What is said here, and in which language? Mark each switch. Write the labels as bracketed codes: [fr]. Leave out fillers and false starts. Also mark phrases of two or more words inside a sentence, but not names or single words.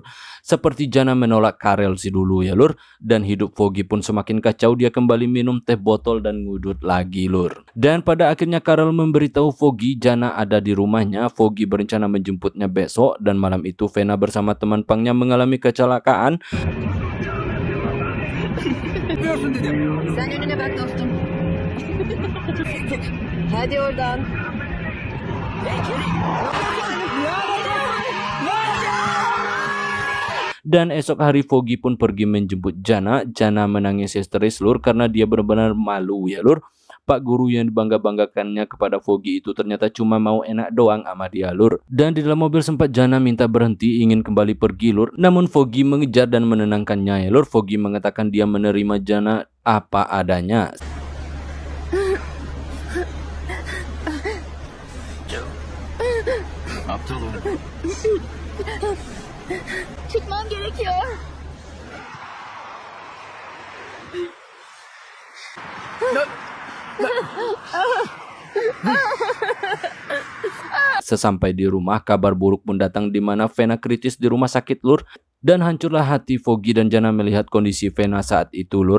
[id] Seperti Jana menolak Karel si dulu ya lur. Dan hidup Foggy pun semakin kacau. Dia kembali minum teh botol dan ngudut lagi lur. Dan pada akhirnya Karel memberitahu Foggy Jana ada di rumahnya. Foggy berencana menjemputnya besok. Dan malam itu Vena bersama teman pangnya mengalami kecelakaan. [tr] Bakın dedim. Sen önüne bak dostum. Hadi oradan. [id] Dan esok hari Foggy pun pergi menjemput Jana. Jana menangis histeris lur karena dia benar-benar malu ya lur. Pak guru yang dibangga-banggakannya kepada Foggy itu ternyata cuma mau enak doang sama dia lur. Dan di dalam mobil sempat Jana minta berhenti ingin kembali pergi lur. Namun Foggy mengejar dan menenangkannya ya lur. Foggy mengatakan dia menerima Jana apa adanya. [tr] Aptal oğlum. Çıkmam gerekiyor. [id] Sesampai di rumah, kabar buruk pun datang di mana Vena kritis di rumah sakit lur. Dan hancurlah hati Foggy dan Jana melihat kondisi Vena saat itu lur.